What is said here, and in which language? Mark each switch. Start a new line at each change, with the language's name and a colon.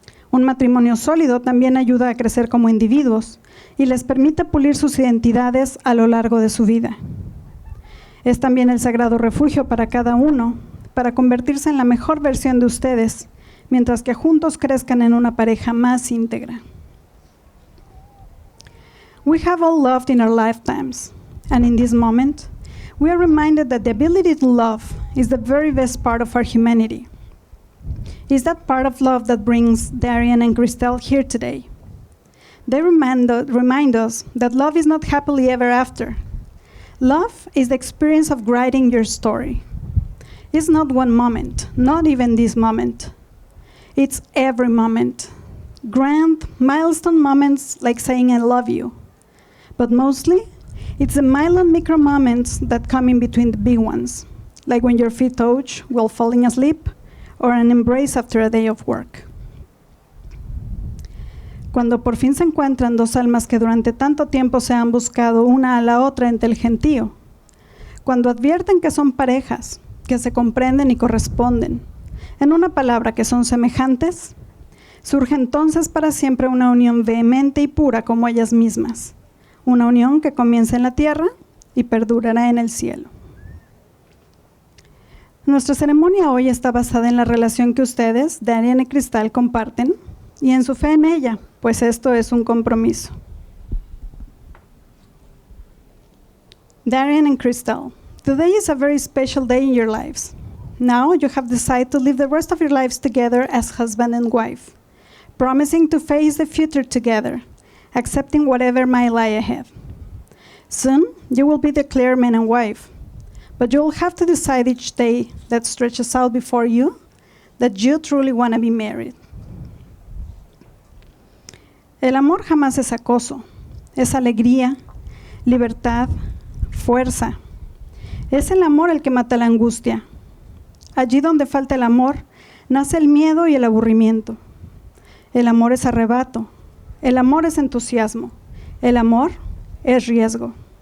Spanish: Un matrimonio sólido también ayuda a crecer como individuos y les permite pulir sus identidades a lo largo de su vida. Es también el sagrado refugio para cada uno, para convertirse en la mejor versión de ustedes, mientras que juntos crezcan en una pareja más íntegra.
English: We have all loved in our lifetimes, and in this moment, we are reminded that the ability to love is the very best part of our humanity. It's that part of love that brings Darian and Christelle here today. They remind us that love is not happily ever after. Love is the experience of writing your story. It's not one moment, not even this moment. It's every moment. Grand, milestone moments like saying I love you. But mostly, it's the mild and micro moments that come in between the big ones, like when your feet touch while falling asleep, or an embrace after a day of work.
Spanish: Cuando por fin se encuentran dos almas que durante tanto tiempo se han buscado una a la otra entre el gentío. Cuando advierten que son parejas, que se comprenden y corresponden, en una palabra que son semejantes, surge entonces para siempre una unión vehemente y pura como ellas mismas. Una unión que comienza en la tierra y perdurará en el cielo. Nuestra ceremonia hoy está basada en la relación que ustedes, Darian y Christelle, comparten y en su fe en ella, pues esto es un compromiso.
English: Darian and Christelle, today is a very special day in your lives. Now you have decided to live the rest of your lives together as husband and wife, promising to face the future together, accepting whatever might lie ahead. Soon, you will be declared man and wife, but you will have to decide each day that stretches out before you that you truly want to be married.
Spanish: El amor jamás es acoso, es alegría, libertad, fuerza. Es el amor el que mata la angustia. Allí donde falta el amor, nace el miedo y el aburrimiento. El amor es arrebato. El amor es entusiasmo. El amor es riesgo.